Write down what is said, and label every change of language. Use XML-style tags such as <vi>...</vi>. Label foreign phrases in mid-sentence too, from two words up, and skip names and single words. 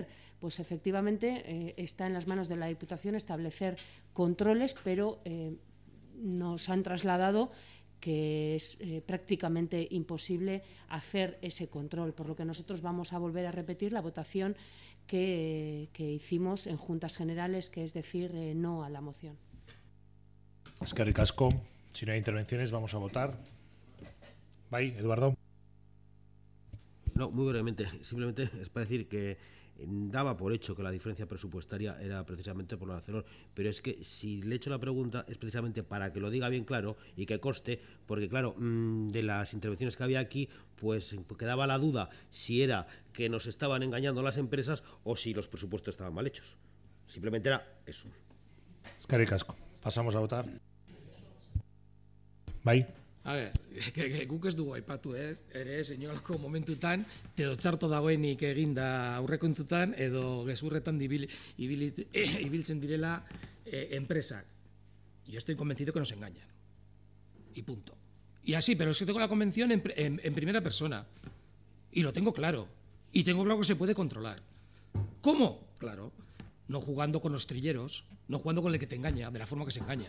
<es>Pues efectivamente está en las manos de la Diputación establecer controles, pero nos han trasladado que es prácticamente imposible hacer ese control, por lo que nosotros vamos a volver a repetir la votación que hicimos en Juntas Generales, que es decir, no a la moción.</es> <eu>Eskerrik asko.</eu> <es>Si no hay intervenciones, vamos a votar.</es> <eu>Bai, Eduardo.</eu> <es>No, muy brevemente. Simplemente es para decir que daba por hecho que la diferencia presupuestaria era precisamente por lo de Arcelor, pero es que si le he hecho la pregunta es precisamente para que lo diga bien claro y que conste, porque claro, de las intervenciones que había aquí, pues quedaba la duda si era que nos estaban engañando las empresas o si los presupuestos estaban mal hechos. Simplemente era eso.</es> <eu>Eskerrik asko.</eu> <es>Pasamos a votar. Bai. A ver,</es> <eu>guk ez dugu aipatu, ere, seinolako momentutan, edo txarto dagoenik eginda aurrekontutan, edo gezurretan ibiltzen direla enpresak.</eu> <es>Yo estoy convencido que nos engañan. Y punto. Y así, pero es que tengo la convención en primera persona. Y lo tengo claro. Y tengo claro que se puede controlar. ¿Cómo? Claro, no jugando con los trilleros, no jugando con el que te engaña, de la forma que se engaña.</es>